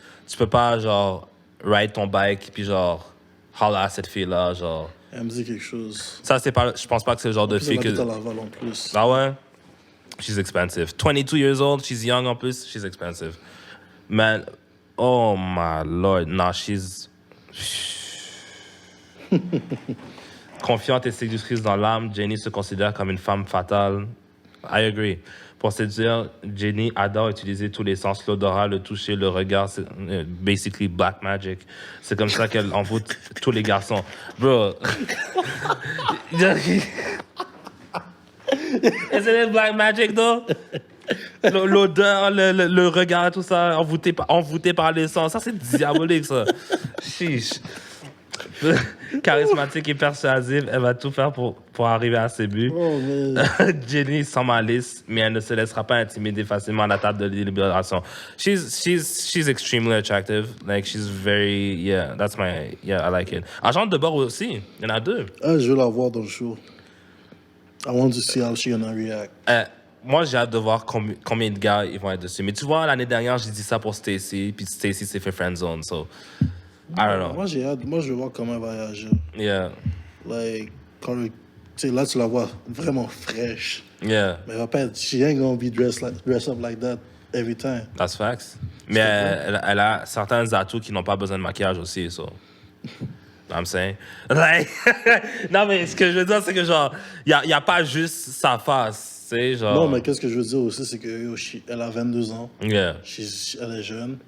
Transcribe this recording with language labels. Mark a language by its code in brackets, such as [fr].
[fr] Tu peux pas, genre, ride ton bike, puis genre, holler à cette fille-là, genre... Elle me dit quelque chose. Ça, c'est pas... Je pense pas que c'est le genre de fille que... Elle habite à Laval en plus. [en] Ah ouais? She's expensive. 22 years old, she's young [fr] en plus, [en] she's expensive. Man, oh my lord, nah, she's... [fr] Confiante et séductrice dans l'âme, Jenny se considère comme une femme fatale. [en] I agree. [fr] Pour séduire, Jenny adore utiliser tous les sens, l'odorat, le toucher, le regard. C'est basically black magic. C'est comme ça qu'elle envoûte tous les garçons. [en] Bro. Isn't it black magic, though? [fr] L'odeur, le regard, tout ça, envoûté par les sens. Ça, c'est diabolique, ça. Chiche. Charismatique et persuasive, elle va tout faire pour arriver à ses buts. Oh, Jenny sans malice, mais elle ne se laissera pas intimider facilement à la table de délibération. [en] She's extremely attractive. Like, she's very, yeah, I like it. [fr] Agente de bord aussi, il y en a 2. Ah, je veux la voir dans le show. [en] I want to see how she's gonna react. [fr] Moi, j'ai hâte de voir combien de gars ils vont être dessus. Mais tu vois, l'année dernière, j'ai dit ça pour Stacy, puis Stacy s'est fait friendzone, so... [en] I don't know. [fr] Moi, j'ai hâte. Moi, je veux voir comment elle va réagir. [en] Yeah. [fr] Like, tu sais, là, tu la vois vraiment fraîche. [en] Yeah. [fr] Mais elle va pas être... [en] She ain't gonna be dressed up like that every time. That's facts. [fr] Mais elle a certains atouts qui n'ont pas besoin de maquillage aussi, so... [en] I'm saying. Like... [fr] non, mais ce que je veux dire, c'est que, genre, il y a pas juste sa face. Genre... Non, mais qu'est-ce que je veux dire aussi, c'est qu'elle a 22 ans. [en] Yeah. [fr] Elle est jeune.